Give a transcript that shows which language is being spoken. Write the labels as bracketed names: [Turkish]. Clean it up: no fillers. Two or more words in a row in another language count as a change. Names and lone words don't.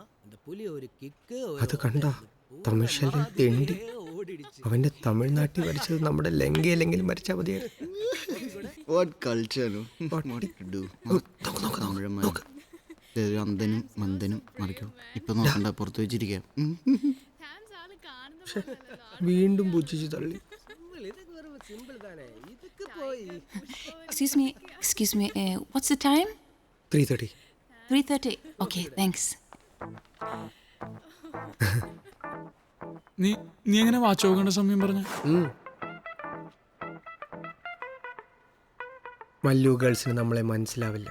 [Tamil] அந்த புலி ஒரு கிக்கு [Malayalam] അത് കണ്ട തമിഴ്ശല്യം തെണ്ടി അവന്റെ തമിഴ്നാട്ടിൽ മരിച്ചത് നമ്മുടെ ലങ്കയിലെങ്കിലും മരിച്ചാൽ മതിയായിരുന്നു. അന്തനും മന്ദനും മറിക്കും. ഇപ്പൊ നോക്കണ്ട, പുറത്തു വെച്ചിരിക്കാം. വീണ്ടും പുച്ഛിച്ച് തള്ളി. [English] Excuse me, what's the time? 3:30. 3:30. Okay, thanks. [Malayalam] നീ എങ്ങനെ വാച്ച് നോക്കേണ്ട സമയം പറഞ്ഞ? മല്ലു ഗേൾസിന് നമ്മളെ മനസ്സിലാവില്ല.